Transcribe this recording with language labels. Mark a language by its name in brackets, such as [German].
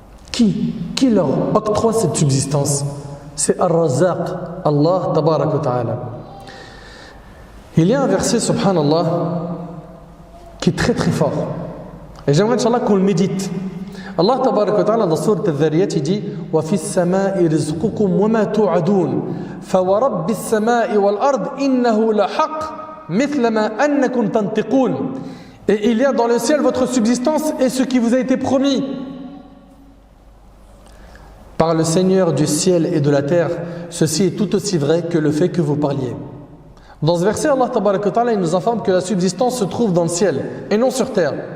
[French] Qui leur octroie cette subsistance? C'est Ar-Razzaq, Allah tabarak wa ta'ala. Il y a un verset, subhanallah, qui est très très fort. Et j'aimerais, Inch'Allah, qu'on le médite. Allah tabarak wa ta'ala, dans Sourate Al-Dhariyat, il dit [Arabic] وَفِي السَّمَاءِ رِزْقُكُمْ وَمَا تُوعَدُونَ فَوَرَبِّ السَّمَاءِ وَالْأَرْضِ إِنَّهُ لَحَقٌّ مِثْلَ مَا أَنَّكُمْ تَنْطِقُونَ. [French] Et il y a dans le ciel votre subsistance et ce qui vous a été promis. Par le Seigneur du ciel et de la terre, ceci est tout aussi vrai que le fait que vous parliez. Dans ce verset, Allah tabarak wa ta'ala, il nous informe que la subsistance se trouve dans le ciel et non sur terre.